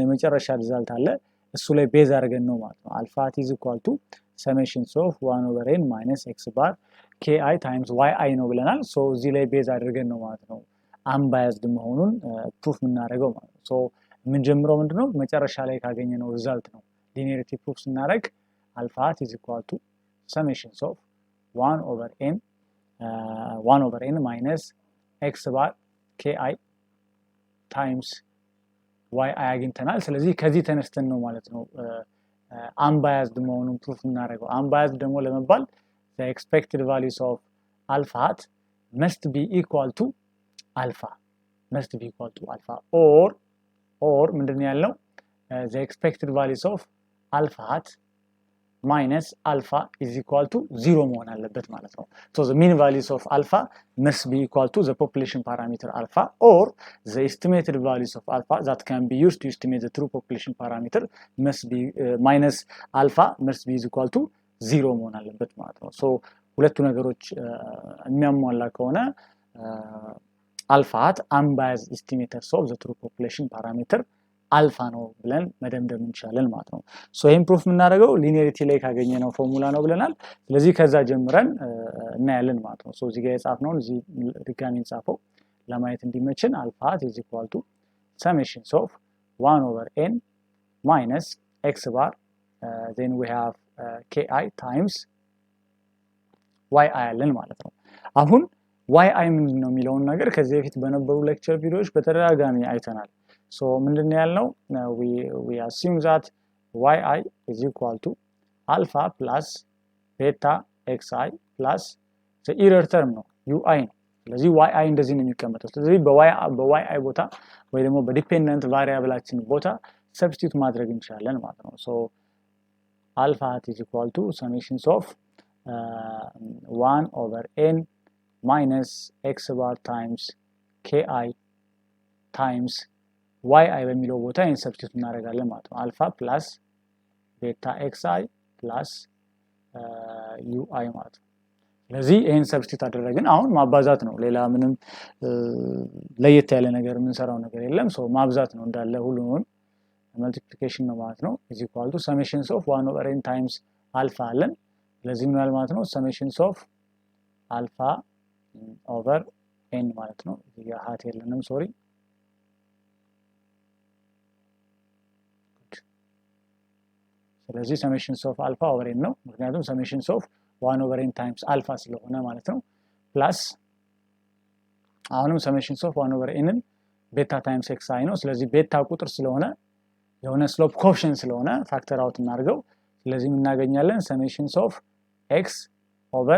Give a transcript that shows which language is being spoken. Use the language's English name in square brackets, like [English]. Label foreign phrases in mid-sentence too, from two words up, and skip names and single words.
[Amharic] የመጨረሻ ሪዛልት አለ እሱ ላይ ቤዝ አድርገን ነው ማለት ነው [English] alpha is equal to summations of 1/n minus x bar ki times y i [Amharic] ነው ብለናል ሶ እዚህ ላይ ቤዝ አድርገን ነው ማለት ነው አንባያዝድ መሆኑን ፕሩፍ የምናደርገው ማለት ነው ሶ የምንጀምረው ምንድነው መጨረሻ ላይ ካገኘነው ሪዛልት ነው [English] linearity proof [Amharic] ስናደርግ [English] alpha is equal to summations of 1/n minus x bar ki times y i [Amharic] አግኝተናል ስለዚህ ከዚህ ተነስተን ነው ማለት ነው [English] unbiased [Amharic] መሆኑን ፕሩፍ እናደርገው [English] unbiased [Amharic] ደግሞ ለመባል [English] the expected values of alpha hat must be equal to alpha or [Amharic] ምንድነው ያለው [English] the expected values of alpha hat minus alpha is equal to 0 [Amharic] መሆን አለበት ማለት ነው [English] so the mean values of alpha must be equal to the population parameter alpha or the estimated values of alpha that can be used to estimate the true population parameter must be minus alpha must be equal to 0 [Amharic] መሆን አለበት ማለት ነው so ሁለቱ ነገሮች የሚያሟላ ከሆነ [English] alpha hat unbiased estimators of the true population parameter [Amharic] አልፋ ነው ብለን መደምደም እንችላለን ማለት ነው ሶ ይሄን ፕሩፍ የምናደርገው ሊኒየሪቲ ላይ ካገኘነው ፎርሙላ ነው ብለናል ስለዚህ ከዛ ጀምረን እናያለን ማለት ነው ሶ እዚህ ጋር የጻፍነው እዚህ ድጋሚ እንጻፈው ለማየት እንዲመችን [English] alpha is equal to summations of 1/n minus x bar then we have ki times yi [Amharic] አለን ማለት ነው አሁን [English] yi [Amharic] ምንድነው የሚለውን ነገር ከዚህ በፊት በነበሩ ሌክቸር ቪዲዮዎች በተደጋጋሚ አይተናል so ምንድነው ያልነው [English] we assume that yi is equal to alpha plus beta xi plus the error term [Amharic] ነው ui ነው ስለዚህ yi እንደዚህ ነው የሚቀመጠው ስለዚህ በyi ቦታ ወይ ደግሞ በዲፔንደንት ቫሪያብላችን ቦታ ሰብስቲቱት ማድረግ እንችላለን ማለት ነው [English] so alpha is equal to summation of 1/n minus x bar times ki times yi [Amharic] በሚለው ቦታ ይሄን ሰብስቲቱት እናደርጋለን ማለት ነው [English] alpha plus beta xi plus ui [Amharic] ማለት ነው ስለዚህ ይሄን ሰብስቲቱት አደረግን አሁን ማባዛት ነው ሌላ ምንም ለየት ያለ ነገር የምንሰራው ነገር የለም ሶ ማብዛት ነው እንዳለ ሁሉንም መልቲፕሊኬሽን ነው ማለት ነው [English] is equal to summations of 1/n times alpha [Amharic] አለን ስለዚህ ምን ማለት ማለት ነው [English] summations of alpha over n [Amharic] ማለት ነው እዚህ ጋር ሃት የለንም ሶሪ ስለዚህ [English] summations of alpha over n [Amharic] ነው ምክንያቱም [English] summations of 1/n times alpha [Amharic] ስለሆነ ማለት ነው ፕላስ አሁንም [English] summations of 1/n beta times xi [Amharic] ነው ስለዚህ ቤታ ቁጥር ስለሆነ የሆነ [English] slope coefficient [Amharic] ስለሆነ [English] factor out [Amharic] እናድርገው ስለዚህ ምን እናገኛለን [English] summations of x over